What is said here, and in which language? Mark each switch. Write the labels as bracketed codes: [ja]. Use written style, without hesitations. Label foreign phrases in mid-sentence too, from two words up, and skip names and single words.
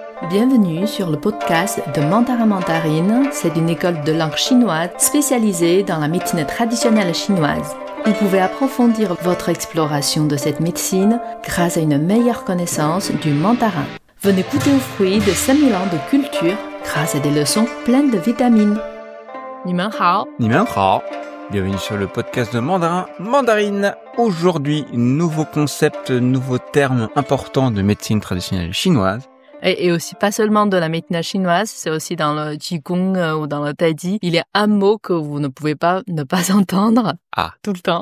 [fr] Bienvenue sur le podcast de Mandarin Mandarine. C'est une école de langue chinoise spécialisée dans la médecine traditionnelle chinoise. Vous pouvez approfondir votre exploration de cette médecine grâce à une meilleure connaissance du mandarin. Venez goûter aux fruits de 5000 ans de culture grâce à des leçons pleines de vitamines. [zh] 你们好. 你们好. [fr] Bienvenue sur le podcast de Mandarin Mandarine. Aujourd'hui, nouveau concept, nouveau terme important de médecine traditionnelle chinoise. Et aussi, pas seulement de la médecine chinoise, c'est aussi dans le Qigong ou dans le Tai Chi. Il y a un mot que vous ne pouvez pas ne pas entendre tout le temps.